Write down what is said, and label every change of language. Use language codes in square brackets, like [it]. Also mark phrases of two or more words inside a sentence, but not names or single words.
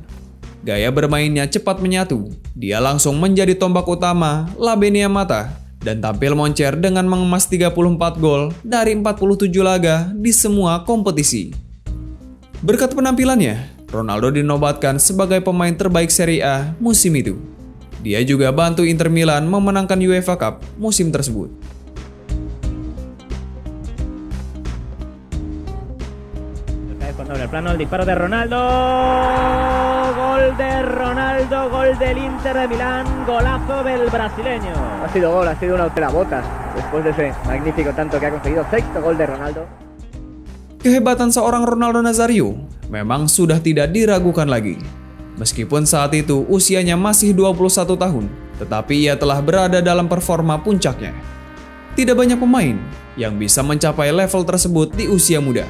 [id] Gaya bermainnya cepat menyatu, dia langsung menjadi tombak utama La Benia Mata dan tampil moncer dengan mengemas 34 gol dari 47 laga di semua kompetisi. Berkat penampilannya, Ronaldo dinobatkan sebagai pemain terbaik Serie A musim itu. Dia juga bantu Inter Milan memenangkan UEFA Cup musim tersebut. [es] El plano, el disparo de Ronaldo, gol de Ronaldo, gol del Inter de Milán, golazo del brasileño. Ha sido gol, ha sido una botas después de ese magnífico tanto que ha conseguido, sexto gol de Ronaldo. [id] Kehebatan seorang Ronaldo Nazario memang sudah tidak diragukan lagi. Meskipun saat itu usianya masih 21 tahun, tetapi ia telah berada dalam performa puncaknya. Tidak banyak pemain yang bisa mencapai level tersebut di usia muda.